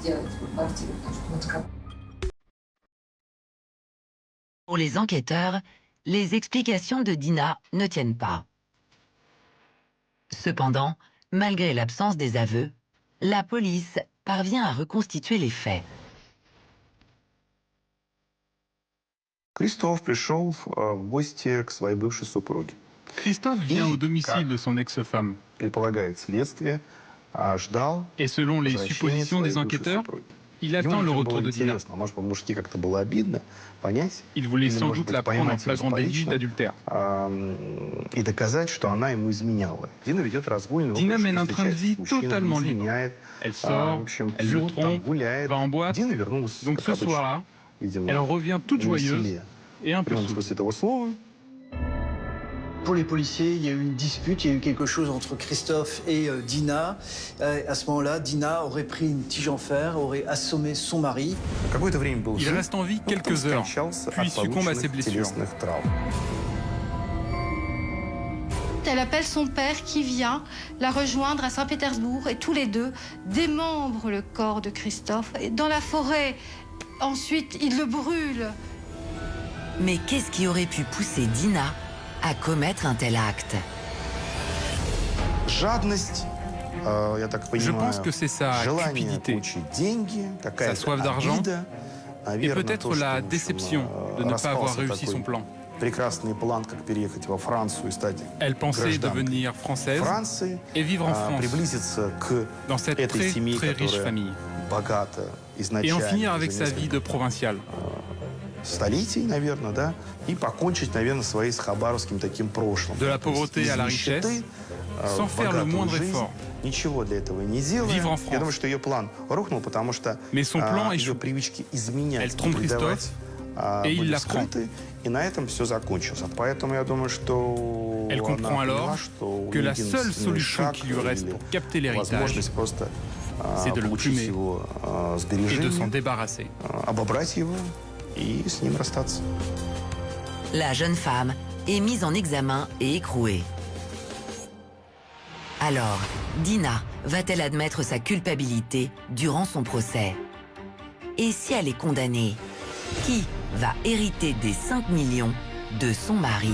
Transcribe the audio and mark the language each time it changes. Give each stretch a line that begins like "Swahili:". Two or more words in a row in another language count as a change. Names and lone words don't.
French: Pour les enquêteurs, les explications de Dina ne tiennent pas. Cependant, malgré l'absence des aveux, la police parvient à reconstituer les faits.
Russian: Christophe пришел в гости к своей бывшей супруге.
French: Christophe vient au domicile de son ex-femme.
Russian: Предполагает следствие, ждал
French: Et selon les
Russian: возвращения
French: suppositions des
Russian: своей бывшей
French: enquêteurs,
Russian: супруги.
French: il
Russian: Ему
French: attend le
Russian: было
French: retour de Dina.
Russian: интересно, может, по-мужски как-то было обидно понять,
French: Il voulait
Russian: или,
French: sans
Russian: может
French: doute
Russian: быть,
French: la prendre en
Russian: поймать ее
French: flagrant délit
Russian: самолично,
French: d'adultère.
Russian: и доказать, что она ему изменяла. Дина ведет разгульный
French: Dina
Russian: образ
French: mène un
Russian: жизни,
French: train de vie
Russian: встречается с мужчинами,
French: totalement libre.
Russian: изменяет,
French: Elle
Russian: в
French: sort,
Russian: общем,
French: elle le
Russian: пьет, там,
French: trompe,
Russian: гуляет.
French: va en boîte.
Russian: Dina вернулась,
French: Donc
Russian: как
French: ce
Russian: обычно,
French: soir-là,
Russian: видимо,
French: elle revient toute joyeuse
Russian: веселее.
French: et un
Russian: В
French: peu
Russian: прямом
French: saoule.
Russian: смысле этого слова.
French: Pour les policiers, il y a eu une dispute, il y a eu quelque chose entre Christophe et Dina. À ce moment-là, Dina aurait pris une tige en fer, aurait assommé son mari.
Russian: Какое-то время был
French: Il
Russian: жив,
French: reste en vie
Russian: но потом
French: quelques heures,
Russian: скончался
French: puis
Russian: от
French: succombe à ses
Russian: полученных
French: blessures.
Russian: телесных травм.
French: Elle appelle son père qui vient la rejoindre à Saint-Pétersbourg et tous les deux démembrent le corps de Christophe dans la forêt. Ensuite, ils le brûlent. Mais qu'est-ce qui aurait pu pousser Dina à commettre un tel acte?
Russian: Жадность, я так
French: Je
Russian: понимаю,
French: pense que c'est sa
Russian: желание
French: cupidité,
Russian: получить деньги, какая-то
French: sa soif d'argent
Russian: обида,
French: et
Russian: наверное,
French: peut-être
Russian: то, что,
French: la
Russian: в общем,
French: déception de ne pas avoir
Russian: распался
French: réussi
Russian: такой
French: son plan.
Russian: прекрасный план, как переехать во Францию и стать
French: Elle pensait
Russian: гражданкой
French: devenir française
Russian: Франции,
French: et vivre en France,
Russian: приблизиться к
French: dans cette
Russian: этой
French: très,
Russian: семье,
French: très riche
Russian: которая
French: famille,
Russian: богата
French: et
Russian: изначально,
French: en finir avec
Russian: за
French: sa vie de
Russian: несколько
French: provinciale.
Russian: столетий, наверное, да, и покончить, наверное, своей с хабаровским таким прошлым.
French: De la
Russian: То есть
French: pauvreté
Russian: из
French: à la
Russian: нищеты,
French: richesse,
Russian: в
French: sans faire le
Russian: богатую
French: moindre
Russian: жизнь,
French: effort.
Russian: ничего для этого не делая.
French: Vivre en
Russian: Я думаю,
French: France.
Russian: что ее план рухнул, потому что
French: Mais son plan
Russian: ее
French: échoue.
Russian: привычки изменять,
French: Elle trompe
Russian: предавать,
French: et il
Russian: были
French: l'apprend.
Russian: скрыты, и на этом все закончилось. Поэтому я думаю, что
French: Elle comprend
Russian: она
French: alors
Russian: поняла, что
French: que la
Russian: единственный
French: seule solution
Russian: шаг
French: qui lui reste
Russian: или
French: pour capter l'héritage,
Russian: возможность просто
French: c'est de le
Russian: получить
French: plumer
Russian: его
French: et de s'en
Russian: сбережения,
French: débarrasser.
Russian: обобрать его и с ним расстаться.
French: La jeune femme est mise en examen et écrouée. Alors, Dina va-t-elle admettre sa culpabilité durant son procès? Et si elle est condamnée, qui va hériter des 5 millions de son mari?